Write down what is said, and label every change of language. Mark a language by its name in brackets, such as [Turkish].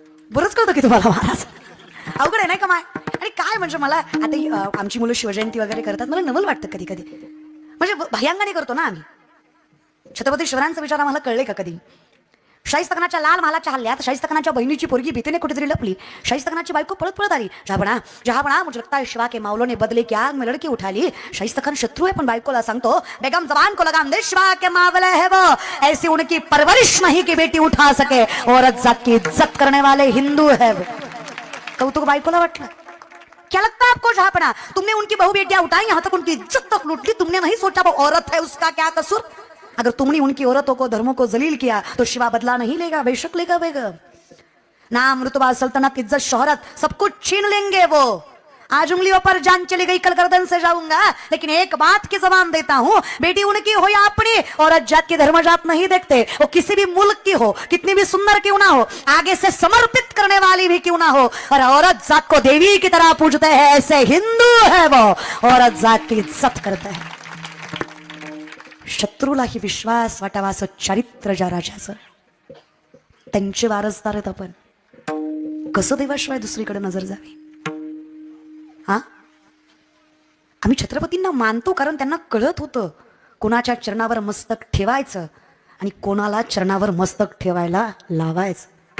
[Marathi] बरंच कळतं की तुम्हाला महाराज. अवघड आहे नाही का माय. आणि काय म्हणजे मला आता आमची मुलं शिवजयंती वगैरे करतात, मला नवल वाटतं कधी कधी. म्हणजे भयांगाने करतो ना आम्ही. छत्रपती शिवरायांचा विचार आम्हाला कळले का कधी. शाहिस्तखानाच्या लाल महालाच्या हल्ल्यात शाहिस्तखानाच्या बहिणीची पोरगी भीतीने कुठेतरी लपली. शाहिस्तखानाची बायको पळत पळत आली. [Hindi] जहाबणा मुझे लगता है शिवा के मावलों ने बदले की आग में लड़की उठा ली. शाहिस्तखान शत्रु है [Marathi] पण बायकोला सांगतो, [Hindi] बेगम जबान को लगाम दे, शिवा के मावले है वो, ऐसी उनकी परवरिश नहीं की बेटी उठा सके, औरत जात की इज्जत करने वाले हिंदू है वो. [Marathi] कौतुक बायकोला वाटलं. [Hindi] क्या लगता है आपको जहापना, तुमने उनकी बहु बेटियां उठाई, यहाँ तक उनकी इज्जत तक लूट ली, तुमने नहीं सोचा वो औरत है, उसका क्या कसूर. अगर तुमने उनकी औरतों को धर्मों को जलील किया तो शिवा बदला नहीं लेगा, बेशक लेगा बेगम. नाम रुतबा सल्तनत इज्जत शोहरत सब कुछ छीन लेंगे वो. आज उंगलियों पर जान चली गई, कल गर्दन से जाऊंगा, लेकिन एक बात की जबान देता हूँ, बेटी उनकी हो या अपनी, औरत जात की धर्म जात नहीं देखते. वो किसी भी मुल्क की हो, कितनी भी सुंदर क्यों ना हो, आगे से समर्पित करने वाली भी क्यों ना हो, और औरत जात को देवी की तरह पूजते हैं, ऐसे हिंदू है वो, औरत जात की इज्जत करते हैं. [Marathi] शत्रूलाही विश्वास वाटावा असं चारित्र्य ज्या राजाचं, त्यांचे वारसदार आहेत आपण. कसं देवाशिवाय दुसरीकडे नजर जावी. हा, आम्ही छत्रपतींना मानतो कारण त्यांना कळत होतं कोणाच्या चरणावर मस्तक ठेवायचं आणि कोणाला चरणावर मस्तक ठेवायला लावायचं.